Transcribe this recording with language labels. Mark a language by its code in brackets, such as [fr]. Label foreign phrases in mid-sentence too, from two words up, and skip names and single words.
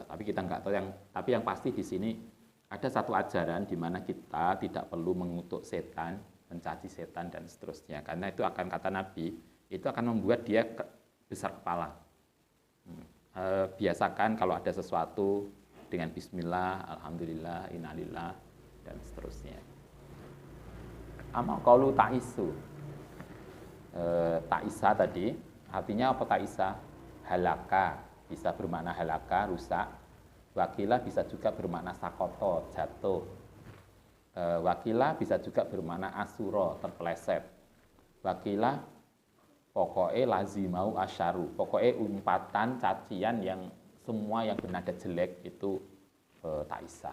[id] Tapi kita nggak tahu tapi yang pasti di sini ada satu ajaran di mana kita tidak perlu mengutuk setan, mencaci setan dan seterusnya. Karena itu akan kata Nabi, itu akan membuat dia besar kepala. Biasakan kalau ada sesuatu dengan bismillah, alhamdulillah, innalillah dan seterusnya. [ar] Ama qaulu ta'isu. [id] Ta'isa tadi artinya apa ta'isa? Halaka, bisa bermakna halaka, rusak. Wakilah bisa juga bermakna sakoto, jatuh. Wakilah bisa juga bermakna asuro, terpeleset. Wakilah pokoknya [ar] lazimau asyaru, [id] pokoknya umpatan, cacian yang semua yang bernada jelek itu ta'isa.